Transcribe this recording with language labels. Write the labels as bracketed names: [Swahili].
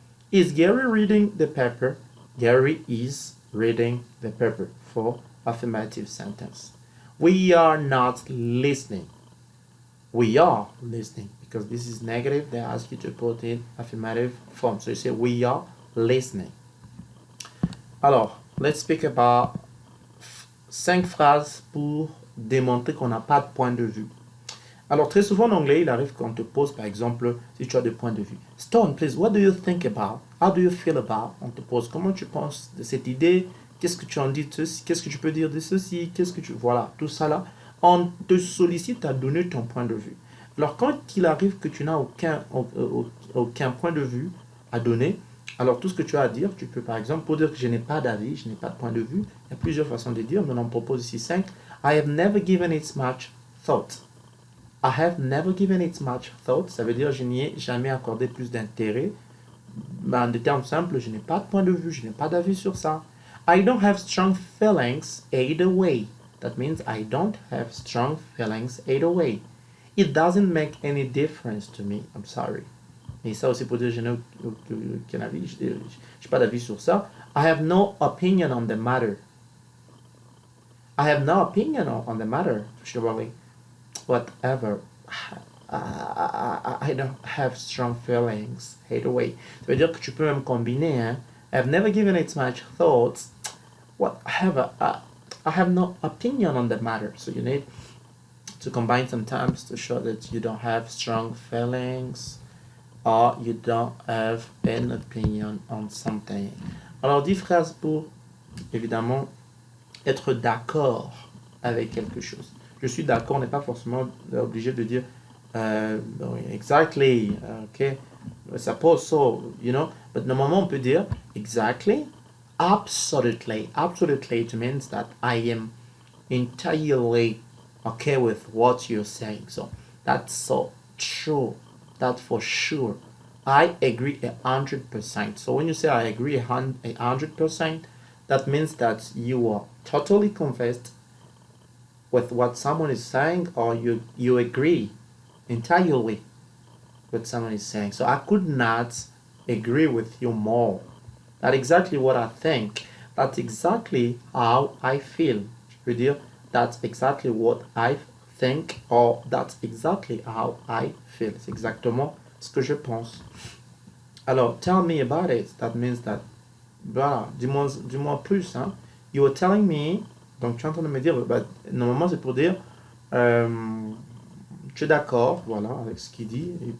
[English] Is Gary reading the paper? Gary is reading the paper for affirmative sentence. We are not listening. We are listening because this is negative. They ask you to put in affirmative form. So you say we are listening. [French] Alors, [English] let's speak about [French] 5 phrases pour démontrer qu'on n'a pas de point de vue. Alors, très souvent en anglais, il arrive qu'on te pose, par exemple, si tu as des points de vue. [English] Stone, please, what do you think about? How do you feel about? [French] On te pose, comment tu penses de cette idée? Qu'est-ce que tu en dis de ceci? Qu'est-ce que tu peux dire de ceci? Qu'est-ce que tu... Voilà, tout ça là. On te sollicite à donner ton point de vue. Alors, quand il arrive que tu n'as aucun point de vue à donner, alors tout ce que tu as à dire, tu peux par exemple, pour dire que je n'ai pas d'avis, je n'ai pas de point de vue, il y a plusieurs façons de dire, mais on en propose ici 5. [English] I have never given it much thought. I have never given it much thought, [French] ça veut dire je n'y ai jamais accordé plus d'intérêt. En des termes simples, je n'ai pas de point de vue, je n'ai pas d'avis sur ça. [English] I don't have strong feelings either way. That means I don't have strong feelings either way. It doesn't make any difference to me. I'm sorry. [French] Et ça aussi pour dire je n'ai aucun avis, je n'ai pas d'avis sur ça. [English] I have no opinion on the matter. I have no opinion on the matter, surely. Whatever. I don't have strong feelings either way. [French] Ça veut dire que tu peux même combiner. Hein? [English] I have never given it much thought. Whatever. I have no opinion on the matter. So you need to combine sometimes to show that you don't have strong feelings or you don't have an opinion on something. [French] Alors, 10 phrases pour, évidemment, être d'accord avec quelque chose. Je suis d'accord, on n'est pas forcément obligé de dire [English] exactly, okay, suppose so, you know, [French] but normalement on peut dire [English] exactly, absolutely. Absolutely, it means that I am entirely okay with what you're saying. So that's so true. That's for sure. I agree 100%. So when you say I agree 100%, that means that you are totally convinced with what someone is saying, or you agree entirely with someone is saying. So I could not agree with you more. That's exactly what I think. That's exactly how I feel. [French] Je veux dire, [English] that's exactly what I think, or that's exactly how I feel. [French] C'est exactement ce que je pense. Alors, [English] tell me about it. That means that, [French] voilà, dis-moi plus. Hein. [English] You were telling me, [French] donc tu es en train de me dire, bah, normalement c'est pour dire, tu es d'accord, voilà, avec ce qu'il dit.